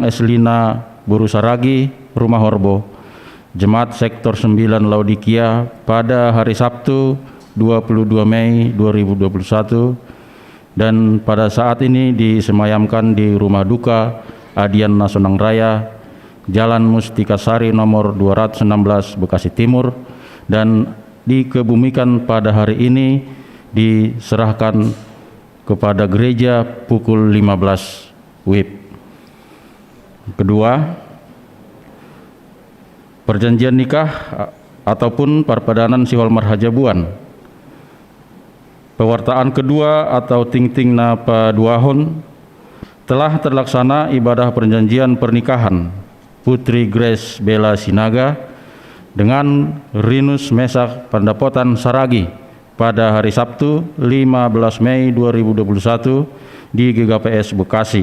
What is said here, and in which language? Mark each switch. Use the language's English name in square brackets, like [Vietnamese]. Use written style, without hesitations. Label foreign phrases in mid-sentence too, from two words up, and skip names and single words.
[Indonesian] Eslina Burusaragi, Rumah Horbo, Jemaat Sektor 9 Laodikia pada hari Sabtu 22 Mei 2021 dan pada saat ini disemayamkan di Rumah Duka Adian Nasonang Raya, Jalan Mustika Sari nomor 216 Bekasi Timur, dan dikebumikan pada hari ini diserahkan kepada gereja pukul 15 WIB. Kedua, perjanjian nikah ataupun [Batak Simalungun] perpadanan sihol marhajabuan. [Indonesian] Pewartaan kedua atau [Batak Simalungun] ting-ting na paduahon [Indonesian] telah terlaksana ibadah perjanjian pernikahan Putri Grace Bella Sinaga dengan Rinus Mesak Pandapotan Saragi pada hari Sabtu 15 Mei 2021 di GKPS Bekasi.